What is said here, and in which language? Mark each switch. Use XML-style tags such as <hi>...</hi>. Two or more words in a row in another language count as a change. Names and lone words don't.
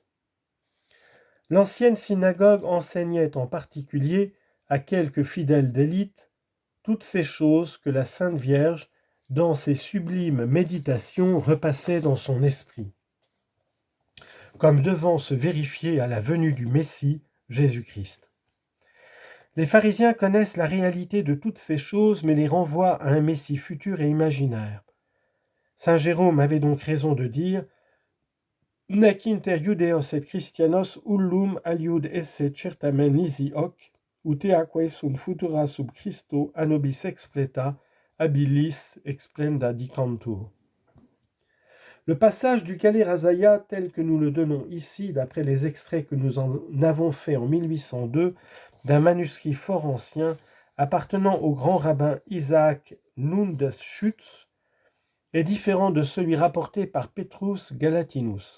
<fr>L'ancienne synagogue enseignait en particulier à quelques fidèles d'élite toutes ces choses que la Sainte Vierge, dans ses sublimes méditations, repassait dans son esprit, comme devant se vérifier à la venue du Messie, Jésus-Christ. Les pharisiens connaissent la réalité de toutes ces choses, mais les renvoient à un Messie futur et imaginaire. Saint Jérôme avait donc raison de dire</fr> <la>« Nec inter Judeos et Christianos ullum aliud esse certamen nisi hoc, uteaque sum futura sub Christo anobis expleta, habilis explenda dicantur.</la> <fr>» Le passage du Galet Razaya, tel que nous le donnons ici, d'après les extraits que nous en avons faits en 1802, d'un manuscrit fort ancien, appartenant au grand rabbin Isaac Lundeschutz, est différent de celui rapporté par Petrus Galatinus.</fr>